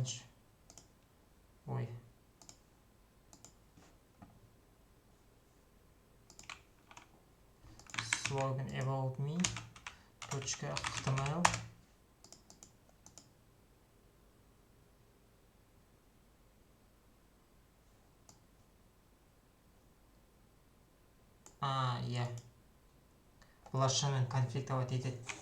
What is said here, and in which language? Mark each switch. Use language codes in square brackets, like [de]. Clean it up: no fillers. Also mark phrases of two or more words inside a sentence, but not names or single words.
[en] Ой. Slogan about me. [kk] .html. Иә. Бұлар шынымен конфликтовать етеді.